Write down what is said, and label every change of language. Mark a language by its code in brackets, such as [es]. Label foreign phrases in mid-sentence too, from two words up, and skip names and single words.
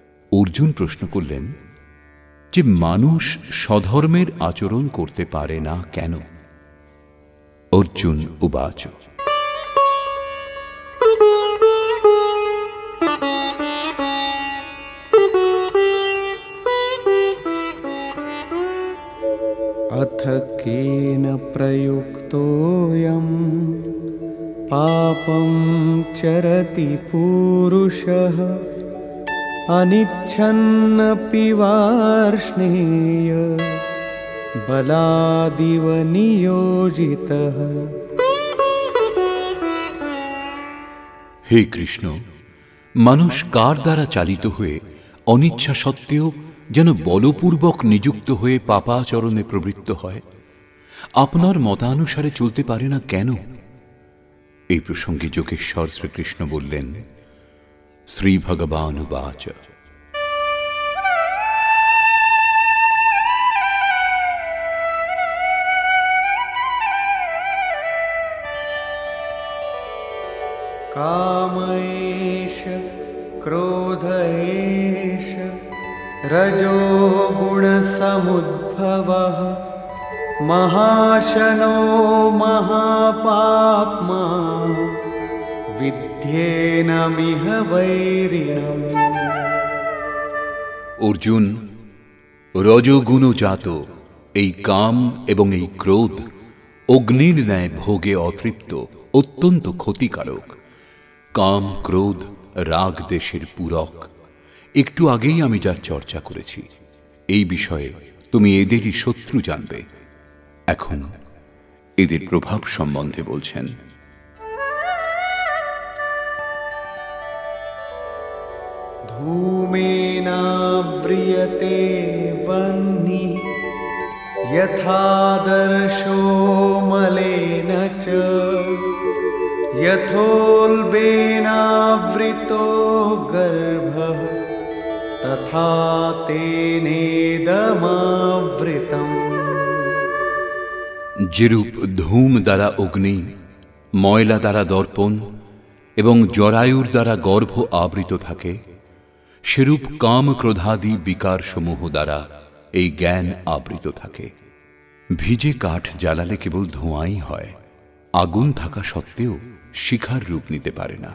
[bn] অর্জুন প্রশ্ন করলেন যে মানুষ স্বধর্মের আচরণ করতে পারে না কেন? [sa] অর্জুন উবাচ अथ केन प्रयुक्तोऽयं पापं चरति पूरुषः अनिच्छन्नपि वार्ष्णेय बलादिव नियोजितः। [bn] হে কৃষ্ণ, মানুষ কার দ্বারা চালিত হয়ে অনিচ্ছা সত্ত্বেও যেন বলপূর্বক নিযুক্ত হয়ে পাপাচরণে প্রবৃত্ত হয়? আপনার মতানুসারে চলতে পারে না কেন? এই প্রসঙ্গে যোগেশ্বর শ্রীকৃষ্ণ বললেন, [sa] শ্রী ভগবানুবাচ काम एष क्रोध एष रजो गुणसमुद्भवः महाशनो महापाप्मा विद्येनमिह वैरिणम्। [bn] অর্জুন, রজোগুণজাত এই কাম এবং এই ক্রোধ অগ্নির ন্যায় ভোগে অতৃপ্ত, অত্যন্ত ক্ষতিকারক। কাম ক্রোধ রাগ দেশের পূরক। একটু আগেই আমি যার চর্চা করেছি, এই বিষয়ে তুমি এদেরই শত্রু জানবে। এখন এদের প্রভাব সম্বন্ধে বলছেন। [sa] धूमेनाव्रियते वह्निः यथादर्शो मलेन च यथोल्बेनावृतो गर्भः तथा तेनेदमावृतम्। [bn] যেরূপ ধূম দ্বারা অগ্নি, ময়লা দ্বারা দর্পণ এবং জরায়ুর দ্বারা গর্ভ আবৃত থাকে, সেরূপ কাম ক্রোধাদি বিকার সমূহ দ্বারা এই জ্ঞান আবৃত থাকে। ভিজে কাঠ জ্বালালে কেবল ধোঁয়াই হয়, আগুন থাকা সত্ত্বেও শিখার রূপ নিতে পারে না।